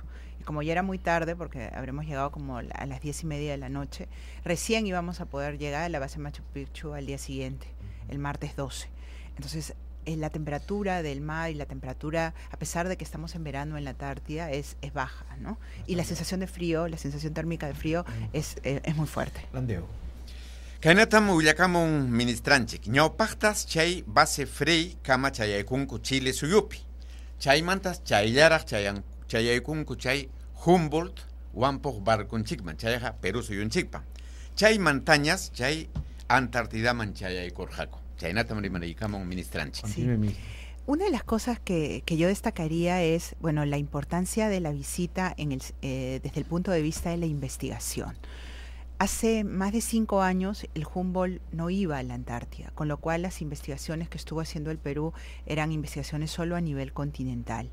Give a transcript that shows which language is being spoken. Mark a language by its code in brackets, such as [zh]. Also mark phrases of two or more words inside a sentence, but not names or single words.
[es] Y como ya era muy tarde, porque habremos llegado como a las 10:30 de la noche, recién íbamos a poder llegar a la base Machu Picchu al día siguiente, el martes 12. Entonces la temperatura del mar y la temperatura, a pesar de que estamos en verano en la Antártida, es baja, ¿no? Y la sensación de frío, la sensación térmica de frío es muy fuerte. Landeo. [qu] Kainatam ullakamun ministranchik. Ñawpaqtas chay base frey kama chayaykunku Chile suyupi. Chaymantas chayllaraq chayaykunku chay Humboldt wampuq barkunchikman chayqa Perú suyunchikpan. Chay montañas chay Antártidaman chayaykurqaku. Chaynatam rimaraykamun ministranchik. [es] Sí. Una de las cosas que yo destacaría es, bueno, la importancia de la visita desde el punto de vista de la investigación. Hace más de 5 años el Humboldt no iba a la Antártida, con lo cual las investigaciones que estuvo haciendo el Perú eran investigaciones solo a nivel continental.